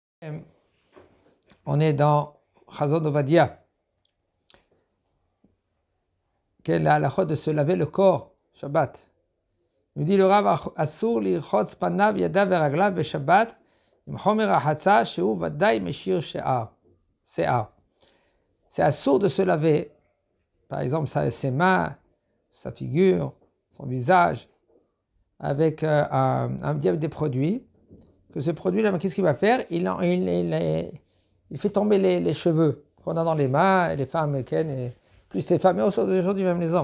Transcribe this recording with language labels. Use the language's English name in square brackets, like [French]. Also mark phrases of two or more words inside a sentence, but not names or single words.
[French] On est dans Chazon Ovadia. Quelle est la halakha de se laver le corps, Shabbat. Il nous dit le Rav [Hebrew] אסור לרחוץ פניו ידיו ורגליו בשבת עם חומר החצה שהוא ודאי משיר שיער. [French] C'est assourd de se laver, par exemple ses mains, sa figure, son visage, avec des produits. Que ce produit-là, qu'est-ce qu'il va faire? Il fait tomber les cheveux qu'on a dans les mains, et les femmes, et plus les femmes, mais aujourd'hui même les hommes.